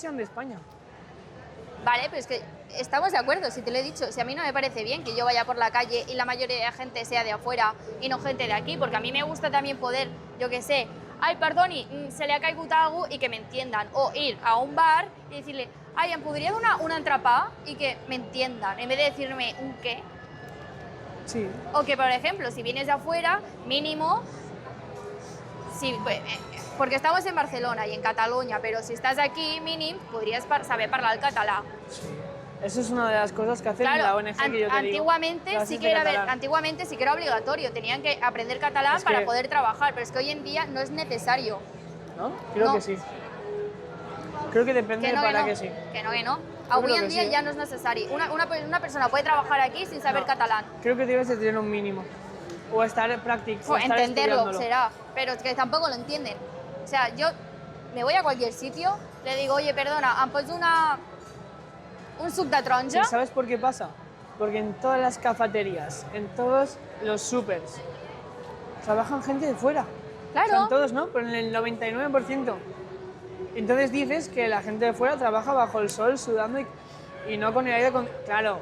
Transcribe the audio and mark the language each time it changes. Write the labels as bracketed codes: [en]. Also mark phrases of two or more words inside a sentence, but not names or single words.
[es] 30% sean de España. Vale, pero es que estamos de acuerdo, si te lo he dicho, si a mí no me parece bien que yo vaya por la calle y la mayoría de gente sea de afuera y no gente de aquí, porque a mí me gusta también poder, yo qué sé, ay, perdoni, se le ha caigut algo y que me entiendan, o ir a un bar y decirle, ay, [ca] em podria donar una entrepà [es] y que me entiendan, en vez de decirme un qué. Sí. O que, por ejemplo, si vienes de afuera, mínimo, si, porque estamos en Barcelona y en Cataluña, pero si estás aquí, [ca] mínim, podries saber parlar el català. Sí. [es] Eso es una de las cosas que hacen en la ONG que yo te antiguamente digo. sí que era antiguamente sí que era obligatorio, tenían que aprender catalán para poder trabajar, pero es que hoy en día no es necesario. ¿No? Creo que sí. Creo que depende de para qué sí. Que no. Hoy en día ya no es necesario. Una persona puede trabajar aquí sin saber catalán. Creo que debes de tener un mínimo. O estar practicando. Entenderlo será, pero es que tampoco lo entienden. O sea, yo me voy a cualquier sitio, le digo, oye, [ca] perdona, ¿em pots un suc de taronja? [es] Sí, ¿sabes por qué pasa? Porque en todas las cafeterías, en todos los supers, trabajan gente de fuera. Claro. O sea, en todos, ¿no? Pero en el 99%. Entonces dices que la gente de fuera trabaja bajo el sol, sudando y no con el aire claro.